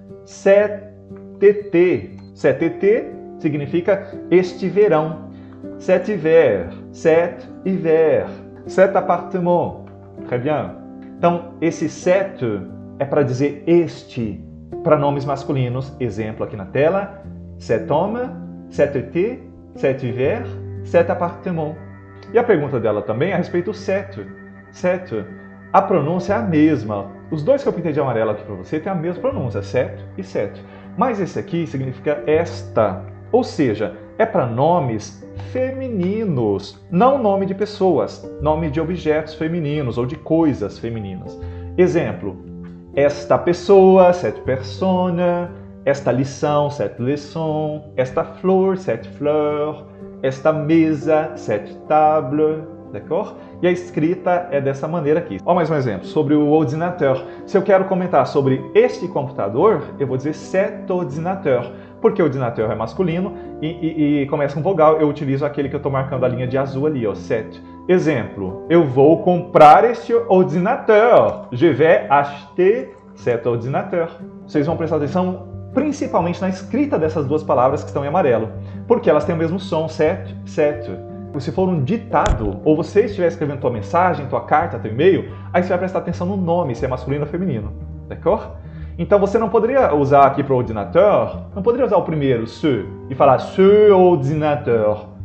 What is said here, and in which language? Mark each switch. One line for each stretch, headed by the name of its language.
French: Cet été. Cet été
Portuguese: significa este verão.
French: Cet hiver. Cet hiver. Cet appartement. Très bien.
Portuguese: Então, esse cet é para dizer este, para nomes masculinos. Exemplo aqui na tela.
French: Cet homme, cet été, cet hiver, cet appartement.
Portuguese: E a pergunta dela também é a respeito do cet. Cet. A pronúncia é a mesma. Os dois que eu pintei de amarelo aqui para você têm a mesma pronúncia, cet e cet. Mas esse aqui significa esta. Ou seja, é para nomes femininos, não nome de pessoas, nome de objetos femininos ou de coisas femininas. Exemplo, esta pessoa,
French: cette personne,
Portuguese: esta lição,
French: cette leçon,
Portuguese: esta flor,
French: cette fleur,
Portuguese: esta mesa,
French: cette table,
Portuguese: d'accord? E a escrita é dessa maneira aqui. Olha mais um exemplo, sobre o ordinateur. Se eu quero comentar sobre este computador, eu vou dizer cet ordinateur. Porque o ordinateur é masculino e começa com vogal, eu utilizo aquele que eu estou marcando a linha de azul ali, ó, cet. Exemplo, eu vou comprar este ordinateur.
French: Je vais acheter cet ordinateur.
Portuguese: Vocês vão prestar atenção principalmente na escrita dessas duas palavras que estão em amarelo, porque elas têm o mesmo som, cet, cet. Se for um ditado, ou você estiver escrevendo tua mensagem, tua carta, teu e-mail, aí você vai prestar atenção no nome, se é masculino ou feminino, d'accord? Então você não poderia usar aqui para o ordinateur, não poderia usar o primeiro, ce, e falar ce ordinateur.